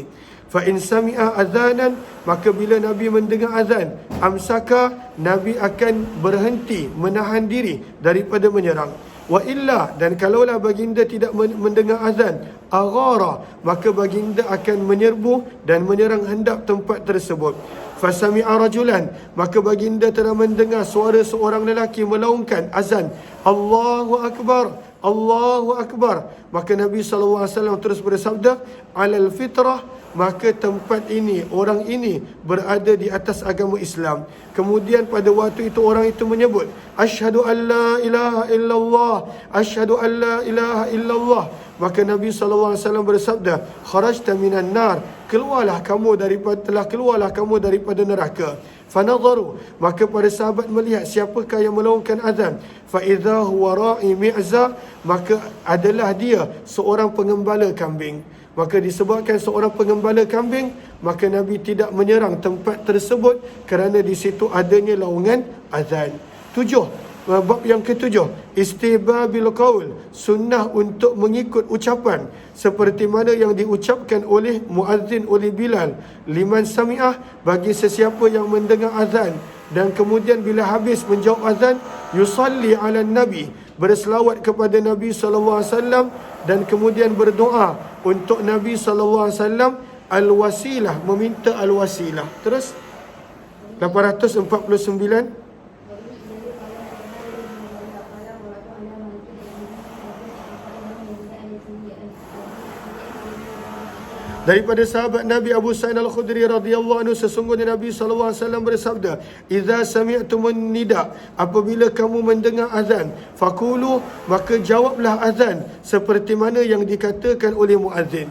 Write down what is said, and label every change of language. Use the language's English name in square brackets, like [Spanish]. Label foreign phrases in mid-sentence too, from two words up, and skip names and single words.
[Arabic] Fa in sami'a azanan, [Malay] maka bila Nabi mendengar azan, amsaka, Nabi akan berhenti, menahan diri daripada menyerang. [Arabic] Wa illa, [Malay] dan kalaulah baginda tidak mendengar azan, aghara, maka baginda akan menyerbu dan menyerang hendap tempat tersebut. [Arabic] فسمع رجلا, [Malay] maka baginda telah mendengar suara seorang lelaki melaungkan azan, [Arabic] الله أكبر، الله أكبر. [Malay] Maka Nabi SAW terus bersabda, [Arabic] alal fitrah, [Malay] maka tempat ini, orang ini berada di atas agama Islam. Kemudian pada waktu itu orang itu menyebut, [Arabic] أشهد أن لا إله إلا الله، أشهد أن لا إله إلا الله. [Malay] Maka Nabi SAW bersabda, [Arabic] kharajta minan nar, [Malay] keluarlah kamu daripada neraka. Fanadharu, maka para sahabat melihat siapakah yang melaungkan azan. [Arabic] فإذا هو راعي معزى, [Malay] maka adalah dia seorang pengembala kambing. Maka disebabkan seorang pengembala kambing, maka Nabi tidak menyerang tempat tersebut kerana di situ adanya laungan azan. 7. Bab yang ketujuh, [Arabic] istihbabil qaul, [Malay] sunnah untuk mengikut ucapan seperti mana yang diucapkan oleh muazzin, oleh Bilal, [Arabic] liman sami'ah, [Malay] bagi sesiapa yang mendengar azan dan kemudian bila habis menjawab azan, [Arabic] yusalli ala nabi, [Malay] berselawat kepada Nabi SAW dan kemudian berdoa untuk Nabi SAW, al-wasilah, meminta al-wasilah. Terus 849. Daripada sahabat Nabi Abu Sa'id Al-Khudri [Arabic] radhiyallahu anhu, [Malay] sesungguhnya Nabi [Arabic] sallallahu alaihi wasallam [Malay] bersabda, [Arabic] "Idza sami'tumun nida", [Malay] apabila kamu mendengar azan, faqulu, maka jawablah azan seperti mana yang dikatakan oleh muazzin.